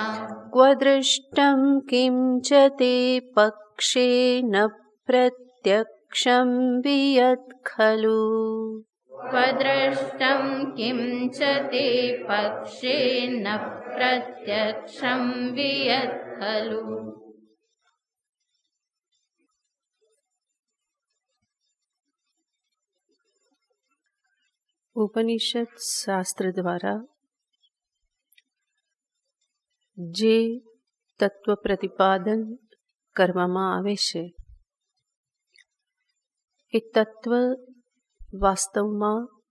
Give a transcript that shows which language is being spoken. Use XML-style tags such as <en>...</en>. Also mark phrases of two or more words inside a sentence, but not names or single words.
<sa>क्व दृष्टं किं च ते पक्षेन प्रत्यक्षं वियत् खलु क्वदृष्टं किं च ते पक्षेन प्रत्यक्षं वियत् खलु।</sa> <gu>ઉપનિષદ શાસ્ત્ર દ્વારા જે તત્વ પ્રતિપાદન કરવામાં આવે છે એ તત્વ વાસ્તવમાં</gu>